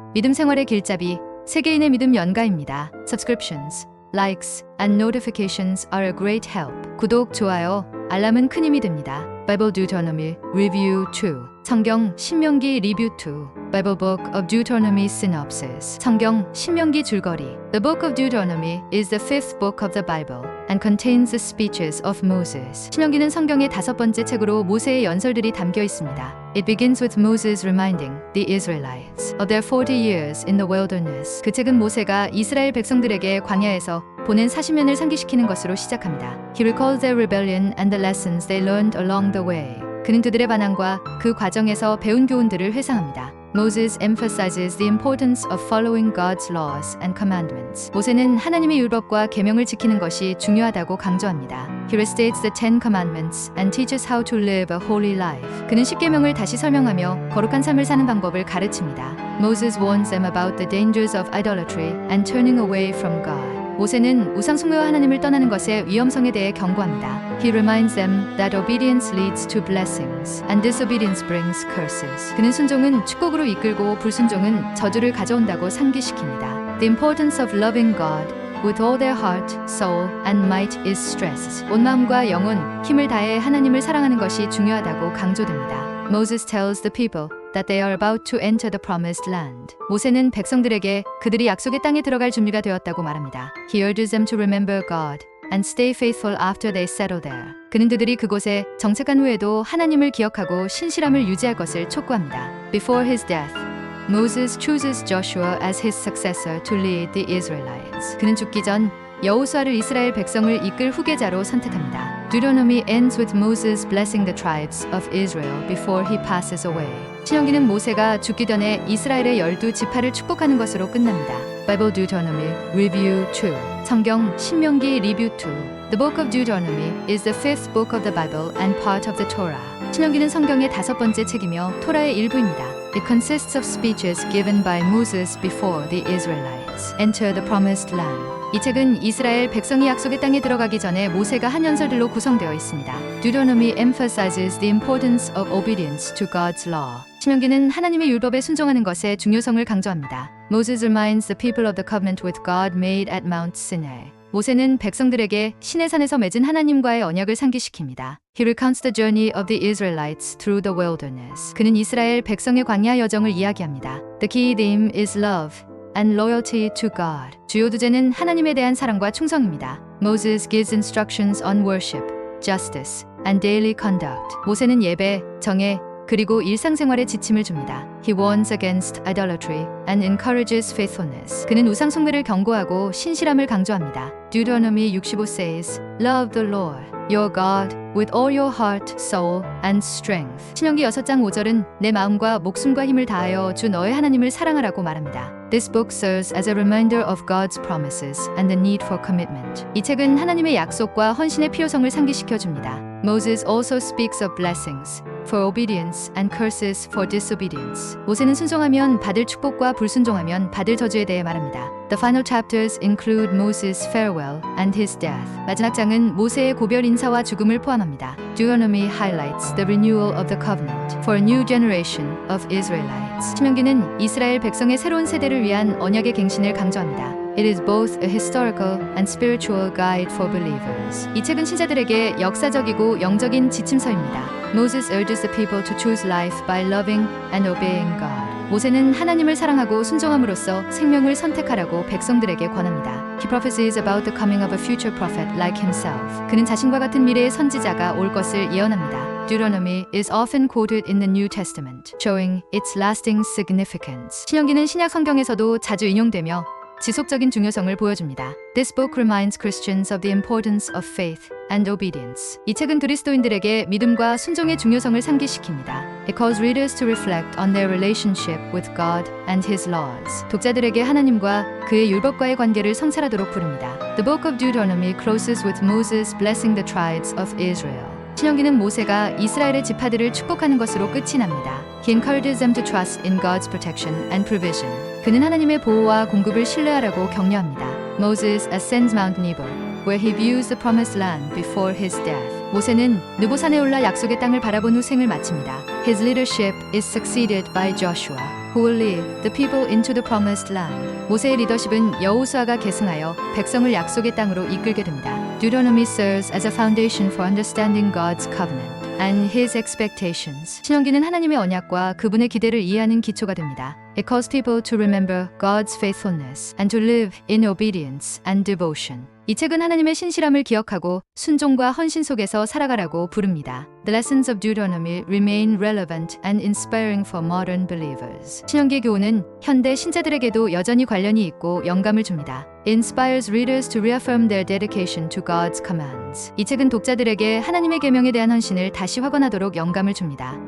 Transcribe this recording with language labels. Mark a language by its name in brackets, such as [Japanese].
[Korean] 믿음 생활의 길잡이, 세계인의 믿음 연가입니다. [English] Subscriptions, likes, and notifications are a great help. [Korean] 구독, 좋아요, 알람은 큰 힘이 됩니다. [English] Bible Deuteronomy Review 2. [Korean] 성경 신명기 리뷰 2. [English] Bible Book of Deuteronomy Synopsis. [Korean] 성경 신명기 줄거리. [English] The Book of Deuteronomy is the fifth book of the Bible and contains the speeches of Moses. [Korean] 신명기는 성경의 5번째 책으로 모세의 연설들이 담겨 있습니다. [English] It begins with Moses reminding the Israelites of their 40 years in the wilderness. [Korean] 그 책은 모세가 이스라엘 백성들에게 광야에서 보낸 40년을 상기시키는 것으로 시작합니다. [English] He recalls their rebellion and the lessons they learned along the way. [Korean] 그는 그들의 반항과 그 과정에서 배운 교훈들을 회상합니다. [English] Moses emphasizes the importance of following God's laws and commandments. [Korean] 모세는 하나님의 율법과 계명을 지키는 것이 중요하다고 강조합니다. [English] He restates the Ten Commandments and teaches how to live a holy life. [Korean] 그는 10계명을 다시 설명하며 거룩한 삶을 사는 방법을 가르칩니다. [English] Moses warns them about the dangers of idolatry and turning away from God. [Korean] 모세는 우상 숭배와 하나님을 떠나는 것의 위험성에 대해 경고합니다. [English] He reminds them that obedience leads to blessings and disobedience brings curses. [Korean] 그는 순종은 축복으로 이끌고 불순종은 저주를 가져온다고 상기시킵니다. [English] The importance of loving God with all their heart, soul, and might is stressed. [Korean] 온 마음과 영혼, 힘을 다해 하나님을 사랑하는 것이 중요하다고 강조됩니다. [English] Moses tells the people that they are about to enter the promised land. [Korean] 모세는 백성들에게 그들이 약속의 땅에 들어갈 준비가 되었다고 말합니다. [English] He urges them to remember God and stay faithful after they settle there. [Korean] 그는 그들이 그곳에 정착한 후에도 하나님을 기억하고 신실함을 유지할 것을 촉구합니다. [English] Before his death, Moses chooses Joshua as his successor to lead the Israelites. [Korean] 그는 죽기 전 여호수아를 이스라엘 백성을 이끌 후계자로 선택합니다. [English] Deuteronomy ends with Moses blessing the tribes of Israel before he passes away. [Korean] 신명기는 모세가 죽기 전에 이스라엘의 12지파를 축복하는 것으로 끝납니다. [English] Bible Deuteronomy Review 2. [Korean] 성경 신명기 리뷰 2. [English] The Book of Deuteronomy is the fifth book of the Bible and part of the Torah. [Korean] 신명기는 성경의 5번째 책이며 토라의 일부입니다. [English] It consists of speeches given by Moses before the Israelites enter the promised land. [Korean] 이 책은 이스라엘 백성이 약속의 땅에 들어가기 전에 모세가 한 연설들로 구성되어 있습니다. [English] Deuteronomy emphasizes the importance of obedience to God's law. [Korean] 신명기는 하나님의 율법에 순종하는 것의 중요성을 강조합니다. [English] Moses reminds the people of the covenant with God made at Mount Sinai. [Korean] 모세는 백성들에게 시내산에서 맺은 하나님과의 언약을 상기시킵니다. [English] He recounts the journey of the Israelites through the wilderness. [Korean] 그는 이스라엘 백성의 광야 여정을 이야기합니다. [English] The key theme is love and loyalty to God. [Korean] 주요 주제는 하나님에 대한 사랑과 충성입니다. [English] Moses gives instructions on worship, justice, and daily conduct. [Korean] 모세는 예배, 정예, 그리고 일상생활의 지침을 줍니다. [English] He warns against idolatry and encourages faithfulness. [Korean] 그는 우상 숭배를 경고하고 신실함을 강조합니다. [English] Deuteronomy 65 says, Love the Lord, your God, with all your heart, soul, and strength. [Korean] 신명기 6장 5절은 내 마음과 목숨과 힘을 다하여 주 너의 하나님을 사랑하라고 말합니다. [English] This book serves as a reminder of God's promises and the need for commitment. [Korean] 이 책은 하나님의 약속과 헌신의 필요성을 상기시켜 줍니다. [English] Moses also speaks of blessings for obedience and curses for disobedience. [Korean] 모세는 순종하면 받을 축복과 불순종하면 받을 저주에 대해 말합니다. [English] The final chapters include Moses' farewell and his death. [Korean] 마지막 장은 모세의 고별 인사와 죽음을 포함합니다. [English] Deuteronomy highlights the renewal of the covenant for a new generation of Israelites. [Korean] 신명기는 이스라엘 백성의 새로운 세대를 위한 언약의 갱신을 강조합니다. [English] It is both a historical and spiritual guide for believers. [Korean] 이 책은 신자들에게 역사적이고 영적인 지침서입니다. [English] Moses urges the people to choose life by loving and obeying God. [Korean] 모세는 하나님을 사랑하고 순종함으로써 생명을 선택하라고 백성들에게 권합니다. [English] He prophesies about the coming of a future prophet like himself. [Korean] 그는 자신과 같은 미래의 선지자가 올 것을 예언합니다. [English] Deuteronomy is often quoted in the New Testament, showing its lasting significance. [Korean] 신명기는 신약 성경에서도 자주 인용되며 지속적인 중요성을 보여줍니다. [English] This book reminds Christians of the importance of faith and obedience. [Korean] 이 책은 그리스도인들에게 믿음과 순종의 중요성을 상기시킵니다. [English] It calls readers to reflect on their relationship with God and His laws. [Korean] 독자들에게 하나님과 그의 율법과의 관계를 성찰하도록 부릅니다. [English] The book of Deuteronomy closes with Moses blessing the tribes of Israel. [Korean] 신명기는 모세가 이스라엘의 지파들을 축복하는 것으로 끝이 납니다. [English] He encourages them to trust in God's protection and provision. [Korean] 그는 하나님의 보호와 공급을 신뢰하라고 격려합니다. [English] Moses ascends Mount Nebo, where he views the promised land before his death. [Korean] 모세는 느보산에 올라 약속의 땅을 바라본 후 생을 마칩니다. [English] His leadership is succeeded by Joshua, who will lead the people into the promised land. [Korean] 모세의 리더십은 여호수아가 계승하여 백성을 약속의 땅으로 이끌게 됩니다. [English] Deuteronomy serves as a foundation for understanding God's covenant and His expectations. [Korean] 신명기는 하나님의 언약과 그분의 기대를 이해하는 기초가 됩니다. [English] It calls people to remember God's faithfulness and to live in obedience and devotion. [Korean] 이 책은 하나님의 신실함을 기억하고 순종과 헌신 속에서 살아가라고 부릅니다. [English] The lessons of Deuteronomy remain relevant and inspiring for modern believers. [Korean] 신명기 교훈은 현대 신자들에게도 여전히 관련이 있고 영감을 줍니다. [English] It inspires readers to reaffirm their dedication to God's commands. [Korean] 이 책은 독자들에게 하나님의 계명에 대한 헌신을 다시 확언하도록 영감을 줍니다.